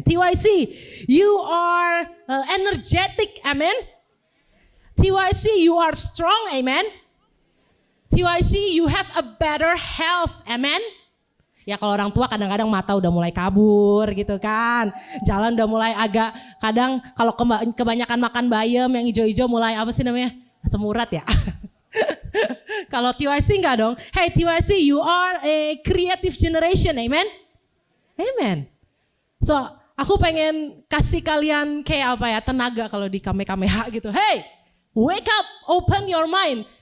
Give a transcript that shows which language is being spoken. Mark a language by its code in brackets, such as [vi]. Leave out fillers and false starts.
[en] TYC, you are energetic, amen? TYC, you are strong, amen? TYC, you have a better health, amen? [id] Ya kalau orang tua kadang-kadang mata udah mulai kabur gitu kan. Jalan udah mulai agak, kadang kalau kebanyakan makan bayam yang hijau-hijau mulai apa sih namanya? Semurat ya. Kalau TYC enggak dong. [en] Hey TYC, you are a creative generation, amen? Amen. [id] So aku pengen kasih kalian kayak apa ya, tenaga kalau di Kamehameha gitu. [en] Hey, wake up, open your mind.